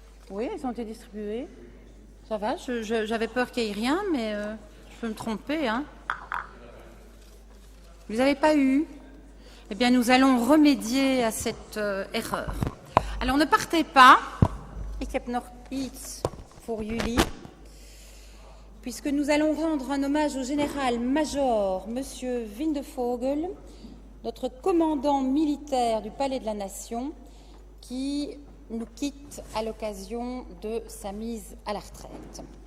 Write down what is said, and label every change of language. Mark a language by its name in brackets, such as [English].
[French] Oui, elles ont été distribuées. Ça va, j'avais peur qu'il n'y ait rien, mais je peux me tromper. Hein. Vous n'avez pas eu? Eh bien, nous allons remédier à cette erreur. Alors, ne partez pas. [Dutch] Ik heb nog iets voor jullie. [French] Puisque nous allons rendre un hommage au général-major, Monsieur Windevogel, notre commandant militaire du Palais de la Nation, qui nous quitte à l'occasion de sa mise à la retraite.